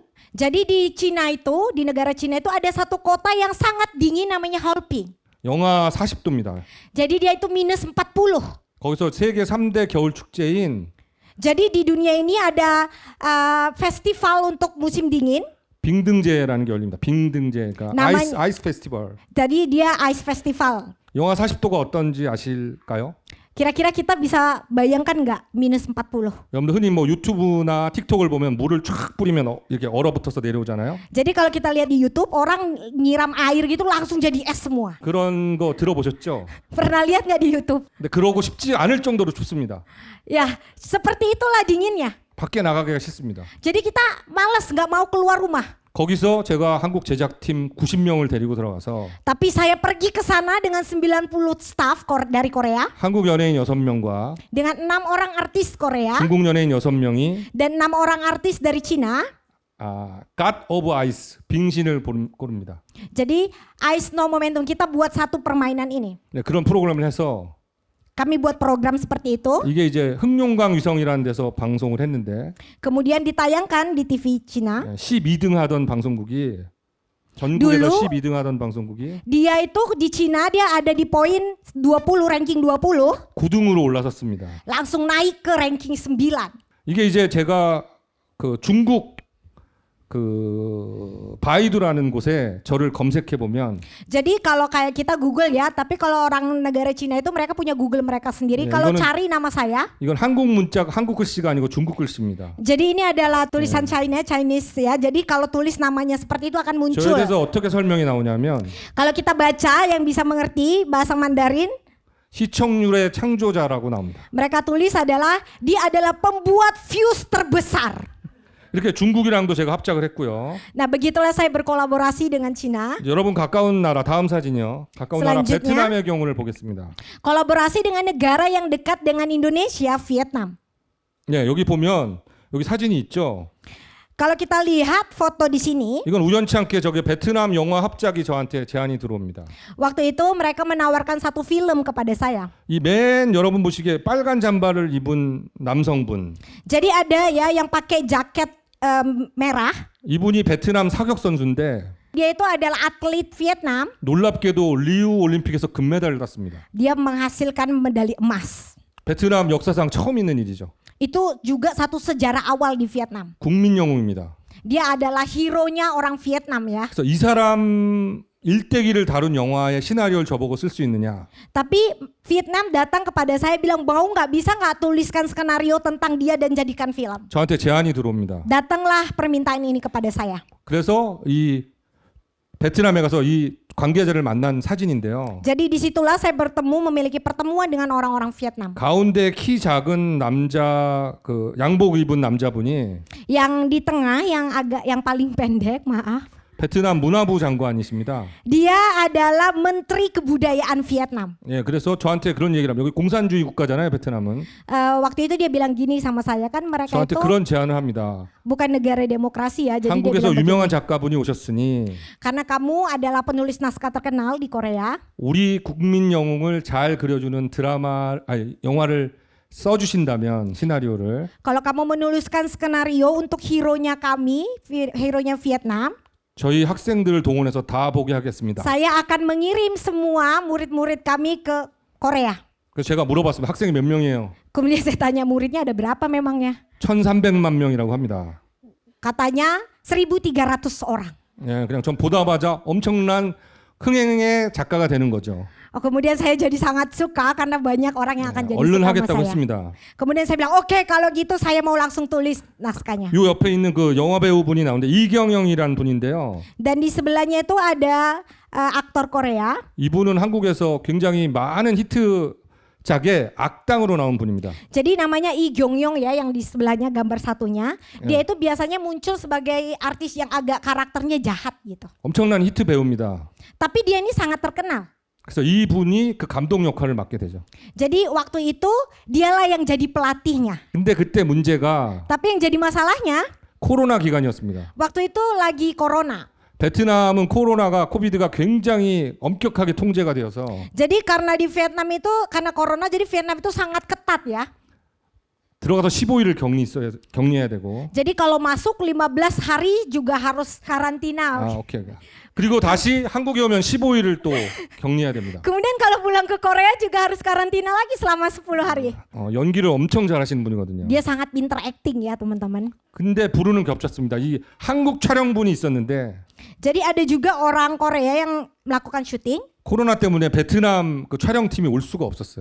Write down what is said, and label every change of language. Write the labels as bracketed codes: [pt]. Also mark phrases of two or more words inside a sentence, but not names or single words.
[id] Jadi di Cina itu, di negara Cina itu ada satu kota yang sangat dingin namanya Harbin. [ko] 영하 40도입니다. [id] Jadi dia itu minus 40. [ko] 거기서 세계 3대 겨울 축제인 [id] Jadi di dunia ini ada festival untuk musim dingin. [ko] 빙등제라는 게 열립니다. 빙등제가 [en] ice festival. [id] Jadi dia [en] ice festival. [ko] 영하 40도가 어떤지 아실까요? [id] Kira-kira kita bisa bayangkan nggak minus 40? [ko] 여러분들 흔히 뭐 유튜브나 틱톡을 보면 물을 쫙 뿌리면 이렇게 얼어붙어서 내려오잖아요. [id] Jadi kalau kita lihat di YouTube orang nyiram air gitu langsung jadi es semua. [ko] 그런 거 들어보셨죠? [id] Pernah lihat nggak di YouTube? [ko] 근데 그러고 싶지 않을 정도로 춥습니다. [id] Ya, seperti itulah dinginnya. [ko] 밖에 나가기가 싫습니다. [id] Jadi kita malas nggak mau keluar rumah. [ko] 거기서 제가 한국 제작팀 90명을 데리고 들어가서 [id] Tapi saya pergi ke sana dengan 90 staff dari Korea, [ko] 한국 연예인 6명과 [id] dengan 6 orang artis Korea [ko] 중국 연예인 6명이 [id] dan 6 orang artis dari Cina. [en] God of Ice [ko] 빙신을 고릅니다. [id] Jadi [en] Ice No Momentum [id] kita buat satu permainan ini. [ko] 네, 그런 프로그램을 해서 [id] Kami buat program seperti itu, [ko] 이게 이제 흑룡강 위성이라는 데서 방송을 했는데 [id] kemudian ditayangkan di TV Cina. [ko] 12등 하던 방송국이 전국에서 [id] Dulu, [ko] 12등 하던 방송국이 [id] Dia itu di Cina dia ada di poin 20, ranking 20, [ko] 9등으로 올라섰습니다. [id] langsung naik ke ranking 9. [ko] 이게 이제 제가 그 중국 그 바이두라는 곳에 저를 검색해 보면 [id] Jadi kalau kayak kita Google ya, tapi kalau orang negara Cina itu mereka punya Google mereka sendiri. [ko] 네, [id] Kalau [ko] 이거는- [id] cari nama saya, [ko] 이건 한국 문자 한국 글씨가 아니고 중국 글씨입니다. [id] jadi ini adalah tulisan Chinese ya. Jadi kalau tulis namanya seperti itu akan [ko] 저에 [id] muncul. [ko] 대해서 어떻게 설명이 나오냐면 [id] Kalau kita baca yang bisa mengerti bahasa Mandarin, [ko] 시청률의 창조자라고 나옵니다. [id] mereka tulis adalah dia adalah pembuat views terbesar. [ko] 이렇게 중국이랑도 제가 합작을 했고요. [id] Nah, begitulah saya berkolaborasi dengan Cina. [ko] 여러분 가까운 나라 다음 사진이요. 가까운 나라 [id] Selanjutnya. [ko] 베트남의 경우를 보겠습니다. [id] Kolaborasi dengan negara yang dekat dengan Indonesia, Vietnam. [ko] 네, 여기 보면 여기 사진이 있죠. [id] Kalau kita lihat foto di sini, [ko] 이건 우연치 않게 저기 베트남 영화 합작이 저한테 제안이 들어옵니다. [id] waktu itu mereka menawarkan satu film kepada saya. [ko] 이 맨 여러분 보시기에 빨간 잠바를 입은 남성분, [id] Jadi ada ya yang pakai jaket merah. [ko] 이분이 베트남 사격 선수인데 [id] Dia itu adalah atlet Vietnam. [ko] 놀랍게도 리우 올림픽에서 금메달을 땄습니다. [id] Dia menghasilkan medali emas. [ko] 베트남 역사상 처음 있는 일이죠. [id] Itu juga satu sejarah awal di Vietnam. [ko] 국민 영웅입니다. [id] Dia adalah hero-nya orang Vietnam ya. [ko] 그래서 이 사람 일대기를 다룬 영화의 시나리오를 저보고 쓸 수 있느냐? [id] Tapi Vietnam datang kepada saya bilang mau bisa nggak tuliskan skenario tentang dia dan jadikan film. [ko] 저한테 제안이 들어옵니다. [id] Datanglah permintaan ini kepada saya. [ko] 그래서 이 베트남에 가서 이 관계자를 만난 사진인데요. [id] Jadi disitulah saya bertemu memiliki pertemuan dengan orang-orang Vietnam. [ko] 가운데 키 작은 남자 그 양복 입은 남자분이 [id] Yang di tengah yang paling pendek, maaf. [ko] 베트남 문화부 장관이십니다. [id] Dia adalah Menteri Kebudayaan Vietnam. [ko] 예, 그래서 저한테 그런 얘기를 합니다. 여기 공산주의 국가잖아요, 베트남은. [id] Waktu itu dia bilang gini sama saya, kan mereka [ko] 저한테 [id] itu [ko] 그런 제안을 합니다. [id] bukan negara demokrasi ya. Jadi dia [ko] 한국에서 [id] bilang [ko] 유명한 [id] begini, [ko] 작가분이 오셨으니 [id] karena kamu adalah penulis naskah terkenal di Korea, [ko] 우리 국민 영웅을 잘 그려주는 영화를 써주신다면 시나리오를 [id] kalau kamu menuliskan skenario untuk hero-nya kami, hero-nya Vietnam, [ko] 저희 학생들을 동원해서 다 보게 하겠습니다. [id] saya akan mengirim semua murid-murid kami ke Korea. [ko] 그래서 제가 물어봤습니다. 학생이 몇 명이에요? [id] Kemudian saya tanya muridnya ada berapa memangnya? [ko] 1,300만 명이라고 합니다. [id] Katanya 1.300 orang. [ko] 예, 그냥 전 보다마자 엄청난 흥행의 작가가 되는 거죠. [id] Kemudian saya jadi sangat suka karena banyak orang yang akan jadi [ko] 얼른 [id] suka [ko] 하겠다고 [id] sama saya. [ko] 했습니다. [id] Kemudian saya bilang oke, kalau gitu saya mau langsung tulis naskahnya. [ko] 요 옆에 있는 그 영화 배우분이 나오는데 이경영이라는 분인데요. [id] Dan di sebelahnya itu ada aktor Korea. [ko] 이분은 한국에서 굉장히 많은 히트작의 악당으로 나온 분입니다. [id] Jadi namanya Lee Kyung-yong ya, yang di sebelahnya gambar satunya. Dia itu biasanya muncul sebagai artis yang agak karakternya jahat gitu. [ko] 엄청난 히트 배우입니다. [id] Tapi dia ini sangat terkenal. [ko] 그래서 이분이 그 감독 역할을 맡게 되죠. [id] Jadi waktu itu dialah yang jadi pelatihnya. [ko] 근데 그때 문제가 [id] Tapi yang jadi masalahnya [ko] 코로나 기간이었습니다. [id] waktu itu lagi corona. [ko] 베트남은 코비드가 굉장히 엄격하게 통제가 되어서 [id] Jadi karena di Vietnam itu karena corona, jadi Vietnam itu sangat ketat ya. [ko] 들어가서 15일을 격리해야 되고. [id] Jadi kalau masuk 15 hari juga harus karantina. [ko] 오케이. 그리고 다시 한국에 오면 15일을 또 격리해야 됩니다. [id] Kemudian kalau pulang ke Korea juga harus karantina lagi selama 10 hari. [ko] 연기를 엄청 잘하시는 분이거든요. [id] Dia sangat pinter acting ya teman-teman. [ko] 근데 부르는 겹쳤습니다. 이 한국 촬영분이 있었는데 [id] Jadi ada juga orang Korea yang melakukan syuting. [ko] 코로나 때문에 베트남 그 촬영팀이 올 수가 없었어요.